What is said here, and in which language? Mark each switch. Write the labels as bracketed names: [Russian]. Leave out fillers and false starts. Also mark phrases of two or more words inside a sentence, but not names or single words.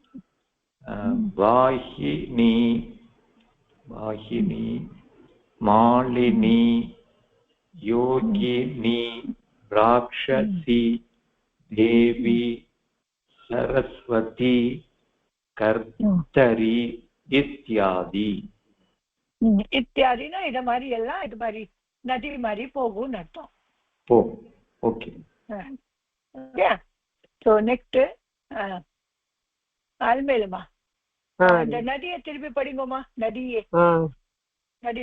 [Sanskrit] वाहिनी, मालिनी, योगिनी, राक्षसी, देवी, सरस्वती, कर्तरी इत्यादि. [Tamil] இத்தியாதினா இது மாதிரி எல்லாம் இது மாதிரி நதி மாதிரி போகும்னு அர்த்தம். ஓகே. [English] so next [Tamil] ஆல்மேலுமா இந்த நதியை திருப்பி படிங்கம்மா. நதியே நதி